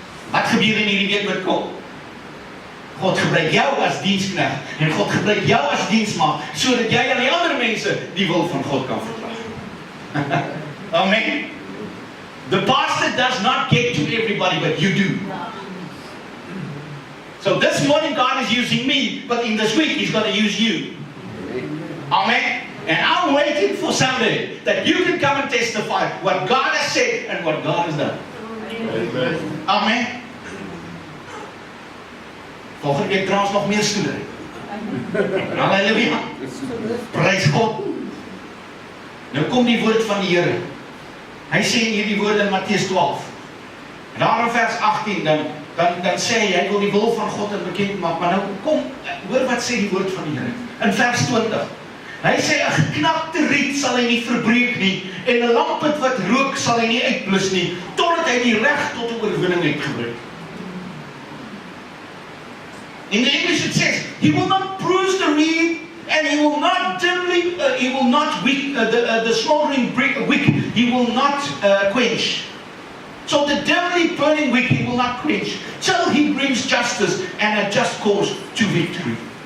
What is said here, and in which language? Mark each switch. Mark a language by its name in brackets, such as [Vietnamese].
[Afrikaans] Wat gebeur in hierdie week met kom? God gebruik jou as diensknegt, en God gebruik jou as diensmaag, sodat jy aan die ander mense die wil van God kan verklaar. Amen. [English] The pastor does not get to everybody, but you do. So this morning God is using me, but in this week He's going to use you. Amen. And I'm waiting for Sunday that you can come and testify what God has said and what God has done. Amen. Amen. [Afrikaans] Volgende week trouwens nog meer stoelen. Halleluja. Prys God. Nou kom die woord van die Here. Hy sê in hierdie woorde in Mattheus 12. Daar in vers 18 dan sê hy wil die wil van God bekend maak, maar nou kom, hoor wat sê die woord van die Here. In vers 20. Hy sê 'n geknakte riet sal hy nie verbreek nie, en 'n lampet wat rook sal hy nie uitblus nie, totdat hy die reg tot 'n oorwinning het gebring. [English] In the English it says, he will not bruise the reed, and he will not dimly, the smoldering wick, he will not quench. So the dimly burning wick he will not quench, till he brings justice and a just cause to victory.